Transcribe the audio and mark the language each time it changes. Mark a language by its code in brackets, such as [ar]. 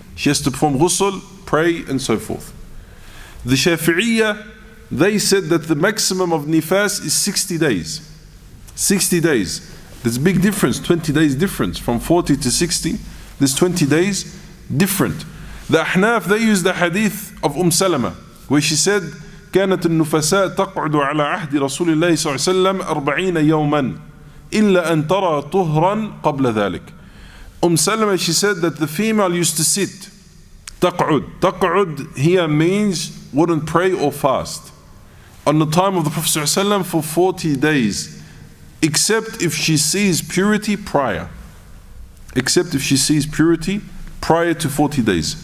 [en] She has to perform ghusl, pray and so forth. The Shafi'iyya, they said that the maximum of nifas is 60 days. 60 days. There's a big difference, 20 days difference. From 40 to 60, there's 20 days different. The Ahnaf, they use the hadith of Salama, where she said, [ar] كانت النفساء تقعد على عهد رسول الله صلى الله عليه وسلم 40 يوما إلا أن ترى طهرا قبل ذلك. [en] Salama, she said that the female used to sit. [ar] تقعد. [en] تقعد here means wouldn't pray or fast on the time of the Prophet ﷺ for 40 days, except if she sees purity prior. Except if she sees purity prior to 40 days.